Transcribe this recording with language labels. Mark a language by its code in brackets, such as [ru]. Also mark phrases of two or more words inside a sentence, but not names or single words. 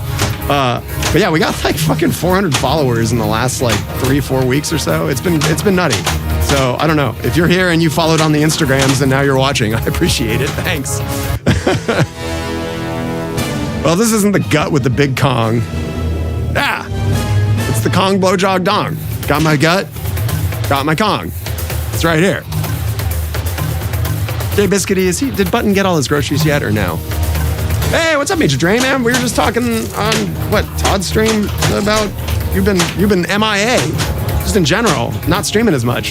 [en] But yeah, we got like fucking 400 followers in the last like 3-4 weeks or so. It's been nutty. So I don't know if you're here and you followed on the Instagrams and now you're watching. I appreciate it. Thanks. Well, this isn't the gut with the big Kong. It's the Kong blowjog dong. Got my gut, got my Kong. It's right here. Jay Biscuity, did Button get all his groceries yet or no? Hey, what's up, Major Drain, man? We were just talking on, Todd's stream about you've been MIA, just in general, not streaming as much.